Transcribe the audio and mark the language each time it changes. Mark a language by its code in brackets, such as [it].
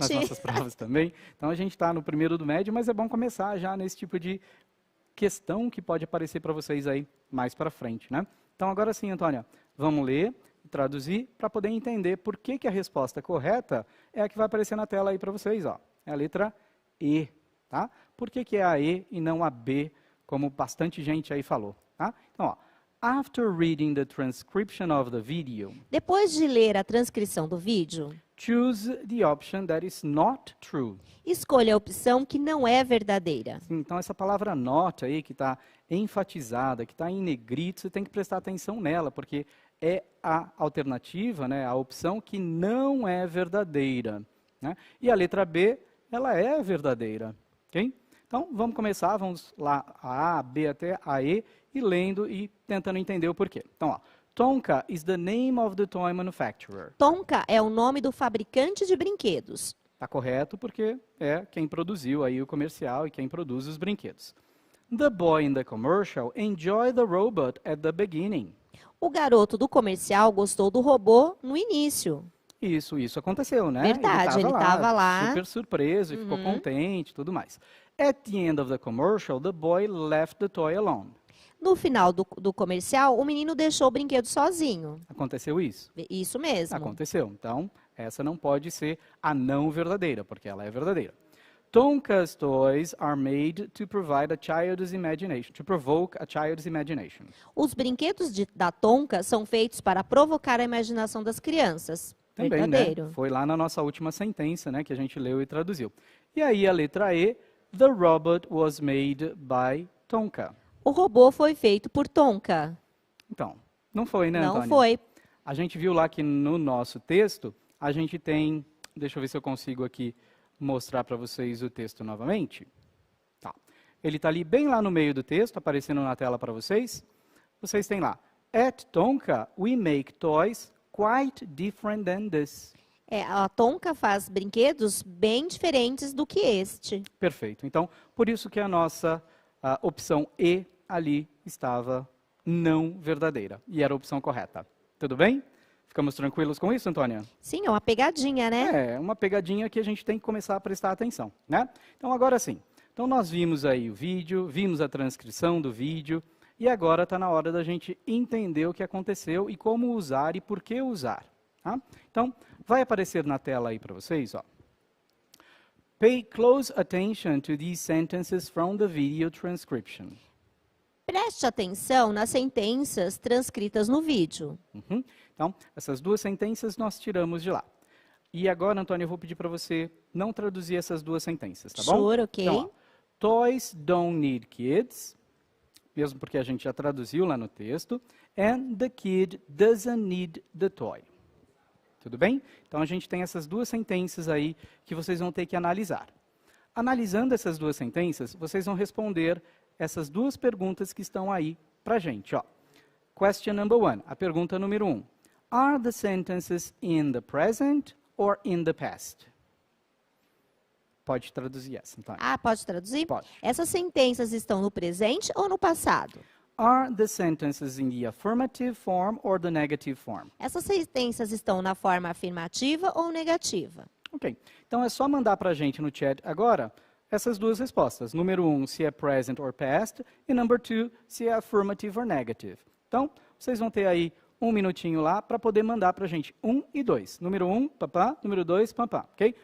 [pt] Nas nossas provas também. Então, a gente está no primeiro do médio, mas é bom começar já nesse tipo de questão que pode aparecer para vocês aí mais para frente, né? Então, agora sim, Antônia, vamos ler e traduzir para poder entender por que a resposta correta é a que vai aparecer na tela aí para vocês, ó. É a letra E, tá? Por que é a E e não a B, como bastante gente aí falou, tá? Então, ó, [en] after reading the transcription of the video, [pt] depois de ler a transcrição do vídeo, [en] choose the option that is not true. [pt] escolha a opção que não é verdadeira. Então, essa palavra not aí, que está enfatizada, que está em negrito, você tem que prestar atenção nela, porque é a alternativa, né, a opção que não é verdadeira, né? E a letra B, ela é verdadeira, ok? Então, vamos começar, vamos lá, a B até a E, e lendo e tentando entender o porquê. Então, ó, [en] Tonka is the name of the toy manufacturer. [pt] Tonka é o nome do fabricante de brinquedos. Está correto porque é quem produziu aí o comercial e quem produz os brinquedos. [en] The boy in the commercial enjoyed the robot at the beginning. [pt] O garoto do comercial gostou do robô no início. Isso aconteceu, né? Verdade, ele estava lá. Super surpreso e ficou contente e tudo mais. [en] At the end of the commercial, the boy left the toy alone. [pt] No final do comercial, o menino deixou o brinquedo sozinho. Aconteceu isso? Isso mesmo. Aconteceu. Então, essa não pode ser a não verdadeira, porque ela é verdadeira. [en] Tonka's toys are made to provide a child's imagination, to provoke a child's imagination. [pt] Os brinquedos da Tonka são feitos para provocar a imaginação das crianças. Também, verdadeiro. né? Foi lá na nossa última sentença, né, que a gente leu e traduziu. E aí a letra E, [en] the robot was made by Tonka. [pt] O robô foi feito por Tonka. Então, não foi, né, Não Antônia? foi. A gente viu lá que no nosso texto, a gente tem... Deixa eu ver se eu consigo aqui mostrar para vocês o texto novamente. Tá. Ele está ali bem lá no meio do texto, aparecendo na tela para vocês. Vocês têm lá, [en] at Tonka, we make toys quite different than this. [pt] A Tonka faz brinquedos bem diferentes do que este. Perfeito. Então, por isso que a nossa opção E ali estava não verdadeira. E era a opção correta. Tudo bem? Ficamos tranquilos com isso, Antônia? Sim, é uma pegadinha, né? É, uma pegadinha que a gente tem que começar a prestar atenção, né? Então, agora sim. Então, nós vimos aí o vídeo, vimos a transcrição do vídeo, e agora está na hora da gente entender o que aconteceu e como usar e por que usar. Tá? Então, vai aparecer na tela aí para vocês, ó. [en] Pay close attention to these sentences from the video transcription. [pt] Preste atenção nas sentenças transcritas no vídeo. Então, essas duas sentenças nós tiramos de lá. E agora, Antônio, eu vou pedir para você não traduzir essas duas sentenças, tá bom? [en] Sure, ok. [pt] Então, ó, [en] toys don't need kids, [pt] mesmo porque a gente já traduziu lá no texto, [en] and the kid doesn't need the toy. [pt] Tudo bem? Então, a gente tem essas duas sentenças aí que vocês vão ter que analisar. Analisando essas duas sentenças, vocês vão responder essas duas perguntas que estão aí para a gente, ó. [en] Question number 1, [pt] a pergunta número 1. [en] Are the sentences in the present or in the past? [pt] Pode traduzir essa, então. Pode traduzir? Pode. Essas sentenças estão no presente ou no passado? [en] Are the sentences in the affirmative form or the negative form? [pt] Essas sentenças estão na forma afirmativa ou negativa? Ok. Então, é só mandar para a gente no chat agora essas duas respostas. Número 1, se é [en] present or past, [pt] e number 2, se é [en] affirmative or negative. [pt] Então, vocês vão ter aí um minutinho lá para poder mandar para a gente 1 e 2. Número 1, papá. Número 2, papá. Ok?